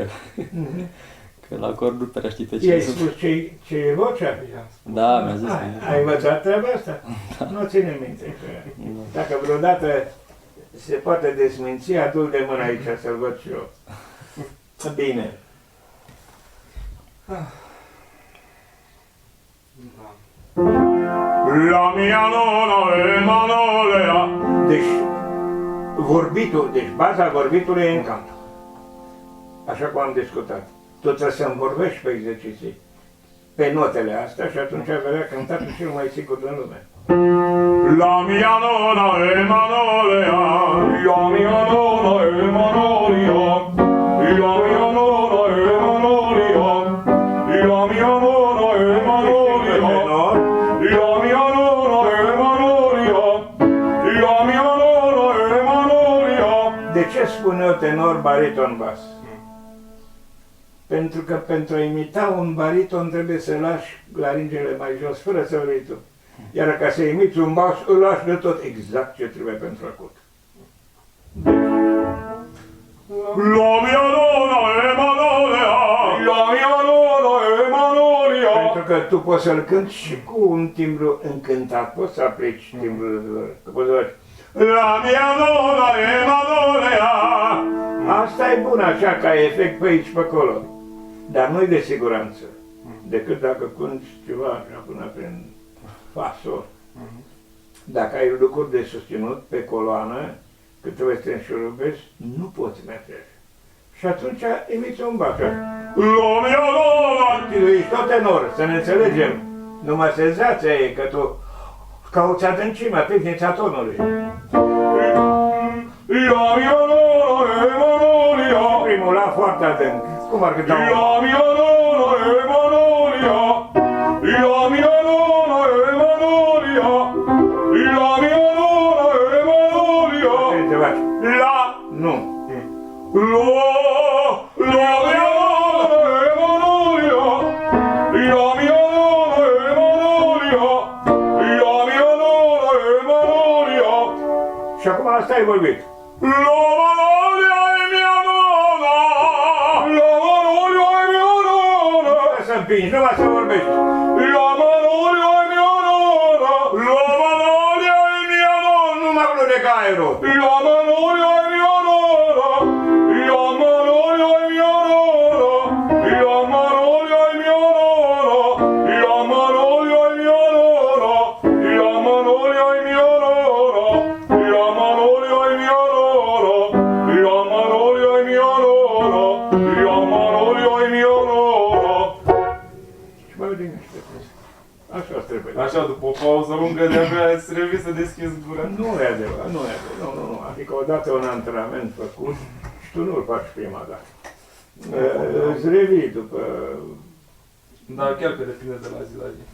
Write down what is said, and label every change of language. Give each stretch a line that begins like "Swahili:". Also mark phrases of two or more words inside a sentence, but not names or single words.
Romanian: Că la acord nu prea știi pe I-ai ce. spus ce e vocea? I-am spus. Da, mi-a zis. Ai învățat treaba asta? Nu ține minte. Că dacă vreodată se poate desminți, adu-l de mână aici să-l văd și eu. Bine.
Italian: Da. La mia nonna e Manolea.
Romanian: Deci, baza vorbitului e în cant. Așa cum am discutat. Tu trebuie să-mi vorbești pe exerciții, pe notele astea și atunci ai vedea cântatul cel mai sigur din lume.
Italian: La mia nonna e Manolea. La mia nonna e Manolia. La mia nonna e Manolia. La mia nonna e Manolia. La mia nonna e Manolia. La mia nonna e Manolia.
Romanian: De ce spun eu tenor, bariton, bas? Pentru că pentru a imita un bariton trebuie să lași laringele mai jos, fără să vrei tu. Iar ca să imiți un bas, îl lași de tot exact ce trebuie pentru acut.
Italian: La mia nonna e Manolea. La mia nonna e Manolia.
Romanian: Pentru că tu poți să-l cânti și cu un timbru încântat, poți să aplici timbrul că poți să faci.
Italian: La mia nonna e Manolea.
Romanian: Asta e bun așa, ca efect pe aici, pe acolo. Dar nu-i de siguranță. Decât dacă cânti ceva așa până prin fa, sol. Dacă ai lucruri de susținut pe coloană, că trebuie să te înșurubești, nu poți merge. Și atunci imiți un bac.
Italian: La mia nonna.
Romanian: Tu ești tot tenor, să ne înțelegem. Numai senzația e că tu cauți adâncimea, tehnica tonului.
Italian: La mia nonna e Manolia.
Romanian: Primul la foarte adânc. Cum ar cânta un...
Italian: La mia nonna e Manolia. La mia nonna e Manolia. La mia nonna e Manolia.
Romanian: Ce te faci? La. Nu.
Italian: La mia nonna e Manolia. La mia nonna e Manolia. La mia nonna e Manolia.
Romanian: Și acum asta ai vorbit.
Italian: La Manolia e mia nonna. La Manolia e mia nonna.
Romanian: Să împingi, numai să vorbești.
Italian: La Manolia e mia nonna. La Manolia e mia nonna.
Romanian: Nu mă aluneca aerul.
Italian: La Manolia e mia nonna. La Manolia e mia nonna. La Manolia e mia nonna. La Manolia e mia nonna. La Manolia e mia nonna. La Manolia e mia nonna. La Manolia e mia nonna. La Manolia e mia nonna.
Romanian: Și mă liniște. Așa trebuie. Așa după o pauză lungă, de-abia îți revii să deschizi gura. Nu e adevărat, nu e adevărat, nu. Adică odată un antrenament făcut și tu nu-l faci prima dată. Îți revii după... Dar chiar că depinde de la zi la zi.